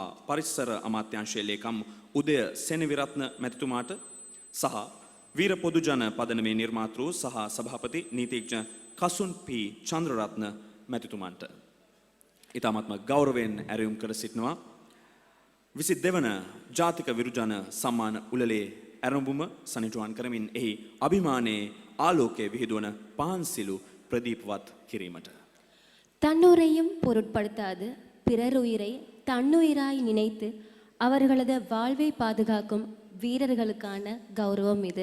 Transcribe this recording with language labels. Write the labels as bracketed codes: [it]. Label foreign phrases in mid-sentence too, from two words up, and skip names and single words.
[si] පරිසර අමාත්‍යාංශයේ ලේකම් උදය සෙනවිරත්න මැතිතුමාට සහ වීර පොදුජන පදනමේ නිර්මාතෘ සහ සභාපති නීතිඥ කසුන් පී චන්ද්‍රරත්න මැතිතුමන්ට ඉතාමත්ම ගෞරවයෙන් ඇරයුම් කර සිටිනවා 22 වන ජාතික විරුජන සම්මාන උළෙලේ ඇරඹුම සනිටුහන් කරමින් එහි අභිමානයේ ආලෝකයේ විහිදුවන පහන්සිලු பிரதீபවත් කිරීමට [ta] தன்னுரையும் பொருட்படுத்தாது பிறருயிரை தன்னுயிராய் நினைத்து அவர்களது வாழ்வை பாதுகாக்கும் வீரர்களுக்கான கௌரவம் இது.